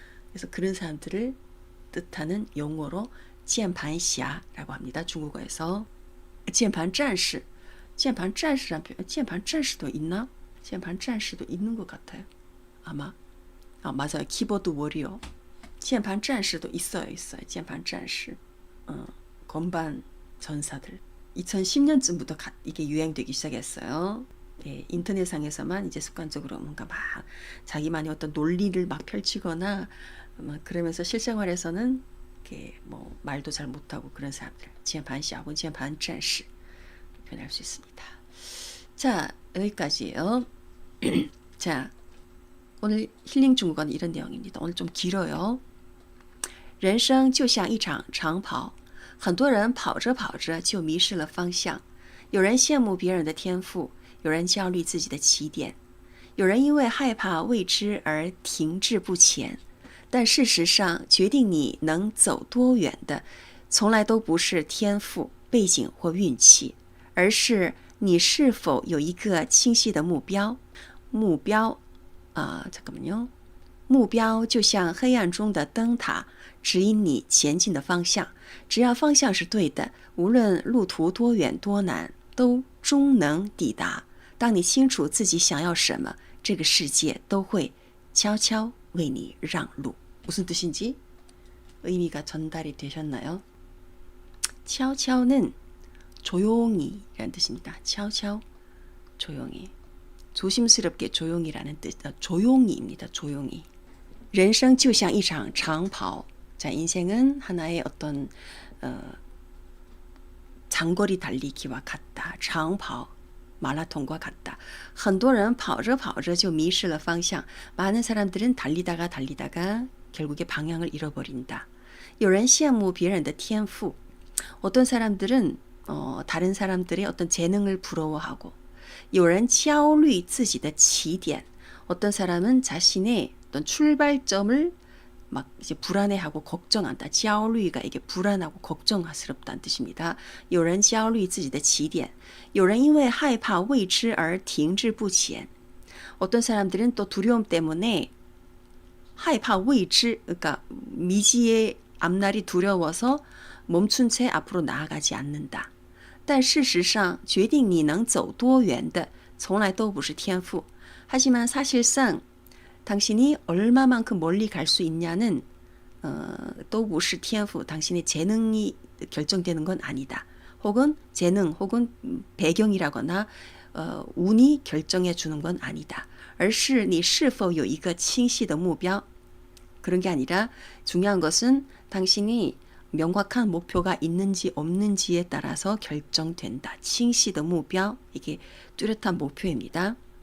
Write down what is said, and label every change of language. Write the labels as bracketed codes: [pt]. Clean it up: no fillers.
[ko] 그래서 그런 사람들을 뜻하는 용어로 键盘侠라고 합니다. 중국어에서 键盘战士 键盘战士라는 표현, 键盘战士도 있나? 键盘战士도 있는 것 같아요. 아마. 맞아요. 키보드 워리어. 键盘战士도 있어요. 键盘战士. 건반 전사들. 2010년쯤부터 이게 유행되기 시작했어요. 네, 인터넷상에서만 이제 습관적으로 뭔가 막 자기만의 어떤 논리를 막 펼치거나 막 그러면서 실생활에서는 이렇게 뭐 말도 잘 못하고 그런 사람들. [zh] 键盘侠或键盘战士 [ko] 표현할 수 있습니다. 자, 여기까지예요. 자, 오늘 힐링 중국어는 이런 내용입니다. 오늘 좀 길어요. [zh] 人生就像一场长跑，很多人跑着跑着就迷失了方向。有人羡慕别人的天赋，有人焦虑自己的起点，有人因为害怕未知而停滞不前。但事实上，决定你能走多远的，从来都不是天赋、背景或运气，而是你是否有一个清晰的目标。 [ko] 目标잠깐만요. [zh] 目标就像黑暗中的灯塔，指引你前进的方向。只要方向是对的，无论路途多远多难，都终能抵达。当你清楚自己想要什么，这个世界都会悄悄为你让路。 [ko] 무슨 뜻인지 의미가 전달이 되셨나요? 悄悄는 조용히 라는 뜻입니다. 悄悄 조용히 조심스럽게 조용히라는 뜻, 조용히입니다. 조용히. [zh] 人生就像一场长跑. [ko] 자, 인생은 하나의 어떤 장거리 달리기와 같다. 长跑 마라톤과 같다. [zh] 很多人跑着跑着就迷失了方向. [ko] 많은 사람들은 달리다가 결국에 방향을 잃어버린다. [zh] 有人羡慕别人的天赋. [ko] 어떤 사람들은 다른 사람들의 어떤 재능을 부러워하고 [zh] 有人焦虑自己的起点. [ko] 어떤 사람은 자신의 어떤 출발점을 막 이제 불안해하고 걱정한다. 焦虑가 이게 불안하고 걱정스럽다는 뜻입니다. [zh] 有人焦虑自己的起点. 有人因为害怕未知而停滞不前. [ko] 어떤 사람들은 또 두려움 때문에 [zh] 害怕未知, [ko] 그러니까 미지의 앞날이 두려워서 멈춘 채 앞으로 나아가지 않는다. [zh] 但事实上决定你能走多远的从来都不是天赋. [ko] 하지만 사실상 당신이 얼마만큼 멀리 갈 수 있냐는 [zh] 都不是天赋, [ko] 당신의 재능이 결정되는 건 아니다. 혹은 재능 혹은 배경이라거나 운이 결정해 주는 건 아니다. [zh] 而是你是否有一个清晰的目标. [ko] 그런 게 아니라 중요한 것은 당신이 명확한 목표가 있는지 없는지에 따라서 결정된다. 清晰的目标, 이게 뚜렷한 목표입니다.